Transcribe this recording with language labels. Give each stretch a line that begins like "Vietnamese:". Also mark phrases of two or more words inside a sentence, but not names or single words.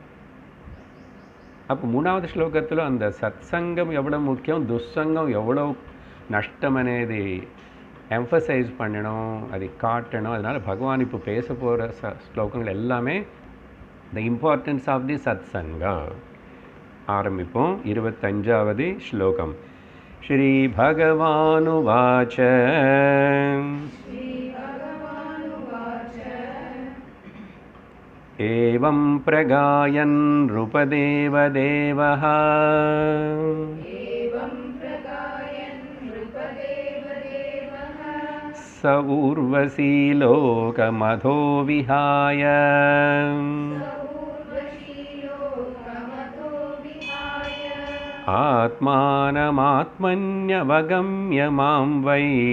Tamil: அப்போ 3வது ஸ்லோகத்தில் அந்த சத்சங்கம் எவ்வளோ முக்கியம், துஸ்சங்கம் எவ்வளோ நஷ்டம் అనేది எம்பசைஸ் பண்ணணும், அதை காட்டணும். அதனால் பகவான் இப்போ பேச போகிற ஸ்லோகங்கள் எல்லாமே
English: the importance of the satsanga.
Tamil: ஆரம்பிப்போம். 25வது ஸ்லோகம்.
Sanskrit: श्री भगवानुवाच एवं प्रगायन् नृपदेवदेवः स उर्वशी लोकमधो विहाय आत्मानमात्मन्यवगम्य मां वै